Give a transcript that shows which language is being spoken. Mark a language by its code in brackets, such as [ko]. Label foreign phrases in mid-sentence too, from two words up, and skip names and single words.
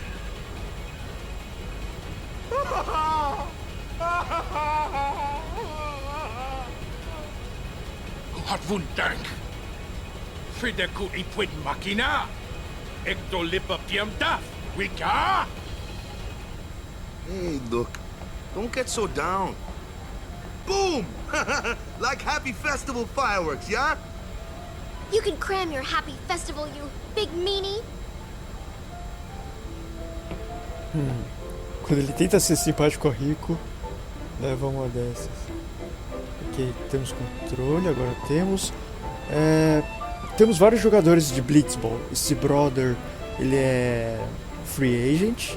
[en] Wat wundank. Frideku ipwid machina. Ecto lipa piam daf. Wika? Hey, look. Don't get so down. Boom! Like happy festival fireworks, yeah? You can cram your happy festival, you big meanie. [pt] Quando ele tenta ser simpático ao rico, leva uma dessas. Ok, temos controle, agora temos. Temos vários jogadores de Blitzball. Esse brother, ele é [en] free agent.